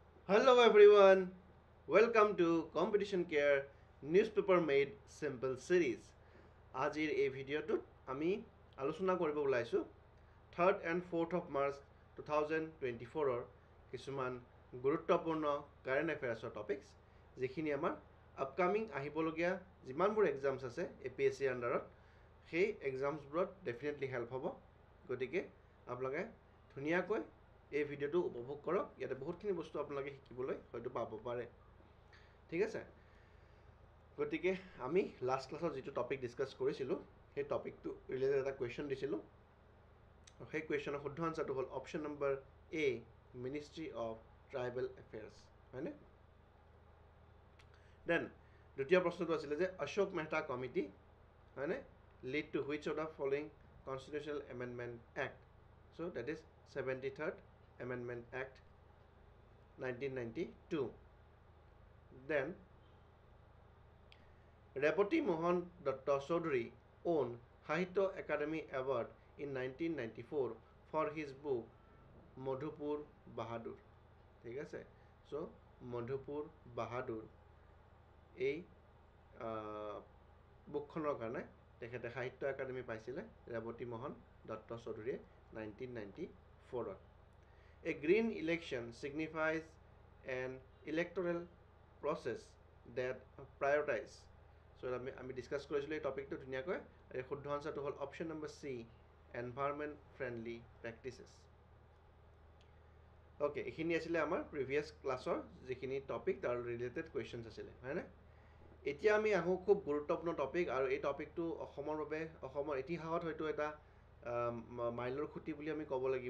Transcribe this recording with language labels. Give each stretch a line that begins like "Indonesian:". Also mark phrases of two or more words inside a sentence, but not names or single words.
English: Hello everyone, welcome to Competition Care Newspaper Made Simple Series.
Assamese: আজিৰ এই ভিডিঅ'টোত আমি আলোচনা কৰিব ওলাইছোঁ
English: 3rd and 4th of March 2024
Assamese: কিছুমান গুৰুত্বপূৰ্ণ
English: current affairs topics
Assamese: যিখিনি আমাৰ আপকামিং আহিবলগীয়া যিমানবোৰ এক্সামছ আছে APSC আণ্ডাৰত সেই এক্সামছবোৰত
English: definitely help
Assamese: হ'ব। গতিকে আপোনালোকে ধুনীয়াকৈ এই ভিডিঅ'টো উপভোগ কৰক। ইয়াতে বহুতখিনি বস্তু আপোনালোকে শিকিবলৈ হয়তো পাব পাৰে। ঠিক আছে, গতিকে আমি
English: last class
Assamese: যিটো
English: topic discuss
Assamese: কৰিছিলোঁ সেই
English: topic related
Assamese: এটা কুৱেশ্যন দিছিলোঁ। সেই কুৱেশ্যনৰ শুদ্ধ
English: answer
Assamese: হ'ল
English: option number
Assamese: এ,
English: Ministry of Tribal Affairs,
Assamese: হয়নে? দেন দ্বিতীয় প্ৰশ্নটো আছিলে যে অশোক মেহতা কমিটি, হয়নে,
English: lead to which of the following constitutional amendment act? So that is 73rd Amendment Act 1992. Then Repoti Mohan Datta Chaudhary won Sahitya Academy Award in 1994 for his book Madhupur Bahadur.
Assamese: ঠিক আছে, চ' মধুপুৰ বাহাদুৰ এই বুকখনৰ কাৰণে তেখেতে
English: Sahitya Academy
Assamese: পাইছিলে ৰেৱতী মোহন দত্ত চৌধুৰীয়ে 1994ত।
English: A green election signifies an electoral process that prioritize.
Assamese: So আমি ডিছকাছ কৰিছিলোঁ এই টপিকটো ধুনীয়াকৈ। এই শুদ্ধ আনচাৰটো হ'ল
English: option number
Assamese: চি,
English: environment friendly practices.
Assamese: অ'কে, এইখিনি আছিলে আমাৰ
English: previous class
Assamese: যিখিনি টপিক তাৰ
English: related questions
Assamese: আছিলে, হয়নে? এতিয়া আমি আহোঁ খুব গুৰুত্বপূৰ্ণ টপিক, আৰু এই টপিকটো অসমৰ বাবে, অসমৰ ইতিহাসত হয়তো এটা মাইলৰ খুঁটি বুলি আমি ক'ব লাগিব।